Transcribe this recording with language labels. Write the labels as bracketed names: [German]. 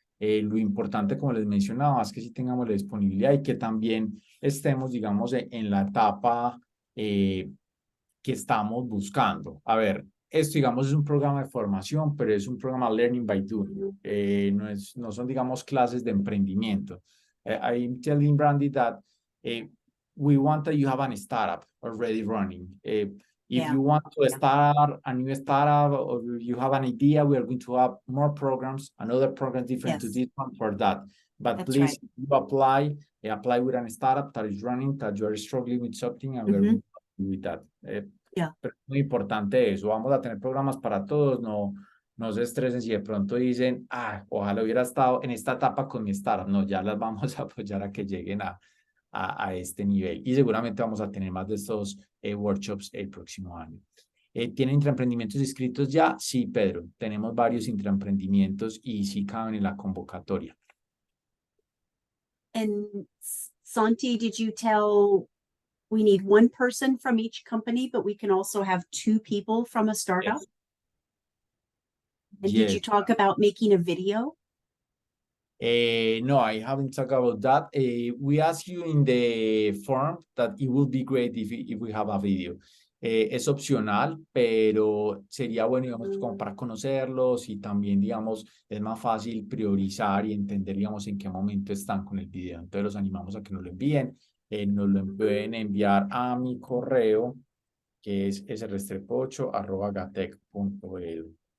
[Spanish] Lo importante, como les mencionaba, es que sí tengamos la disponibilidad y que también estemos, digamos, en la etapa que estamos buscando. A ver, esto, digamos, es un programa de formación, pero es un programa Learning by Doing. No son, digamos, clases de emprendimiento. [English] I'm telling Brandy that we want that you have a startup already running. If you want to start a new startup or you have an idea, we are going to have more programs, another program different to this one for that. But That's please, right. you apply with a startup that is running, that you are struggling with something, and we are going to do with that. Yeah. [Spanish] Pero es muy importante eso. Vamos a tener programas para todos, no, No se estresen si de pronto dicen, ojalá hubiera estado en esta etapa con mi startup. No, ya las vamos a apoyar a que lleguen a este nivel. Y seguramente vamos a tener más de estos workshops el próximo año. ¿Tienen intraemprendimientos inscritos ya? Sí, Pedro. Tenemos varios intraemprendimientos y sí caben en la convocatoria. [English] And Santi, did you tell we need one person from each company, but we can also have 2 people from a startup? Yes. And did you Yes. talk about making a video? No, I haven't talked about that. We asked you in the form that it would be great if we have a video. [Spanish] Es opcional, pero sería bueno, digamos, como para conocerlos y también, digamos, es más fácil priorizar y entender, digamos, en qué momento están con el video. Entonces los animamos a que nos lo envíen. Nos lo pueden enviar a mi correo, que es srestrepo8@gatec.edu.